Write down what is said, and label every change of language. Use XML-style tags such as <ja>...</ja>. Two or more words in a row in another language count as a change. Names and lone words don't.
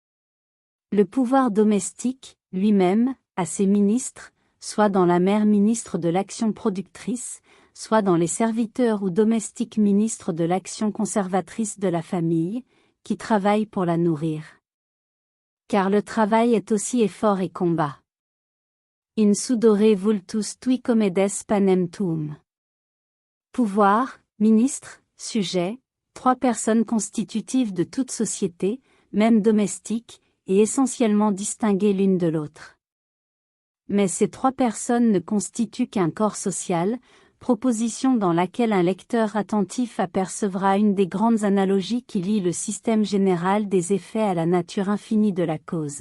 <fr>Le pouvoir domestique, lui-même, a ses ministres, soit dans la mère ministre de l'action productrice, soit dans les serviteurs ou domestiques ministres de l'action conservatrice de la famille, qui travaillent pour la nourrir. Car le travail est aussi effort et combat.</fr> <la>In sudore vultus tui comedes panem tuum.</la> <fr>Pouvoir, ministre, sujet, trois personnes constitutives de toute société, même domestiques, et essentiellement distinguées l'une de l'autre. Mais ces trois personnes ne constituent qu'un corps social, proposition dans laquelle un lecteur attentif apercevra une des grandes analogies qui lient le système général des effets à la nature infinie de la cause.</fr>